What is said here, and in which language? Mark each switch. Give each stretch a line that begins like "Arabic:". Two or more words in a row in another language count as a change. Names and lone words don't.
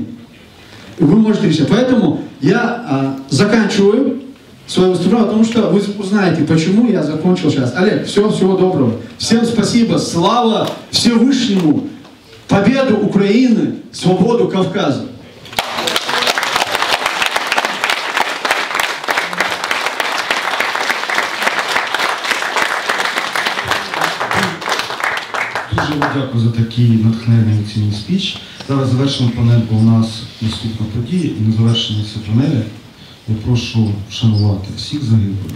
Russian: Вы можете решить. Поэтому я заканчиваю свое выступление, потому что вы узнаете, почему я закончил сейчас. Олег, всего доброго. Всем спасибо. Слава Всевышнему. Победу Украины, свободу Кавказа.
Ukrainian: Дуже вам дякую за такий натхненний емоційний спіч. Зараз завершимо панель, бо у нас наступна подія, і на завершення цієї панелі я прошу вшанувати всіх загиблих.